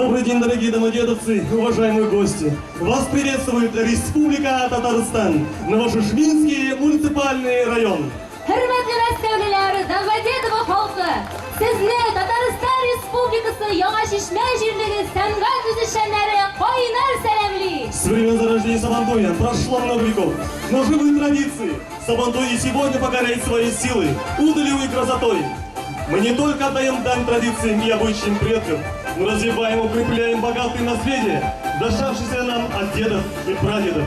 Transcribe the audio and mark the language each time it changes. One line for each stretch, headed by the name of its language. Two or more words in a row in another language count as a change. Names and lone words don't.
Russian: день, дорогие домодедовцы, уважаемые гости! Вас приветствует Республика Татарстан, Новошишминский муниципальный район.
Tatar: Hürmetli Мәскәүлеләр, Домодедово халкы, сезне Татарстан Республикасы Яңа Шишмә җирлеге сәнгать үзешчәннәре кайнар сәламли.
Russian: С времен зарождения Сабантуя прошло много веков, но живые традиции. Сабантуй и сегодня покоряет свои силы, удалью и красотой. Мы не только отдаем дань традициям и обычаям предков, но развиваем и укрепляем богатые наследия, доставшиеся нам от дедов и прадедов.